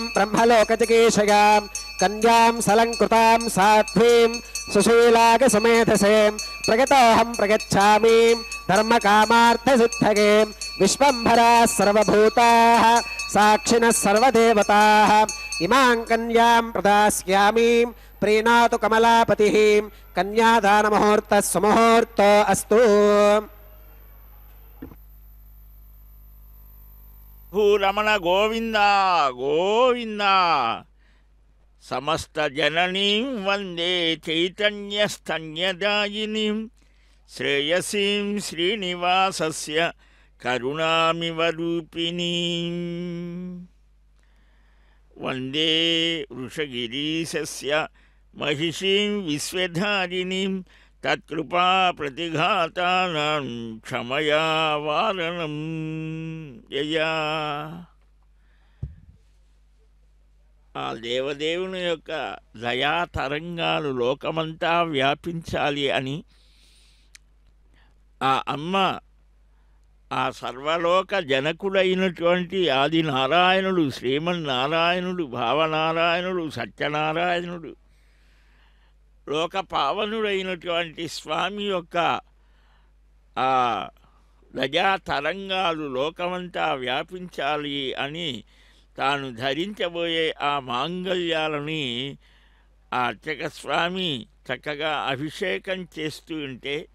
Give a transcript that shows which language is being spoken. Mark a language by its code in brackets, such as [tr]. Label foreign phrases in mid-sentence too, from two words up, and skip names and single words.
[sa] ब्रह्मलोकजिगीषयां कन्यां सलङ्कृतां साध्वीं सुशीलागसमेधसे प्रगतोऽहं प्रगच्छामि धर्मकामार्थसिद्धये विश्वम्भराः सर्वभूताः साक्षिणः सर्वदेवताः इमां कन्यां प्रदास्यामि प्रीणातु कमलापतिः कन्यादानमुहूर्तः सुमुहूर्तो अस्तु భూరమణ గోవింద గోవింద సమస్త జననీం వందే చైతన్యస్తన్యదాయినీం శ్రేయసీం శ్రీనివాసస్య కరుణామివ రూపిణీం వందే వృషగిరీశస్య महिषीं विश्वधारिणीं तत्कृपा प्रतिघातानां क्षमया वारणं यया [te] ఆ దేవదేవుని యొక్క దయా తరంగాలు లోకమంతా వ్యాపించాలి అని ఆ అమ్మ ఆ సర్వలోక జనకుడైనటువంటి ఆది నారాయణుడు శ్రీమన్నారాయణుడు భావనారాయణుడు సత్యనారాయణుడు లోక పావనుడైనటువంటి స్వామి యొక్క ఆ దయా తరంగాలు లోకమంతా వ్యాపించాలి అని తాను ధరించబోయే ఆ మాంగళ్యాలని ఆ అర్చక స్వామి చక్కగా అభిషేకం చేస్తూ ఉంటే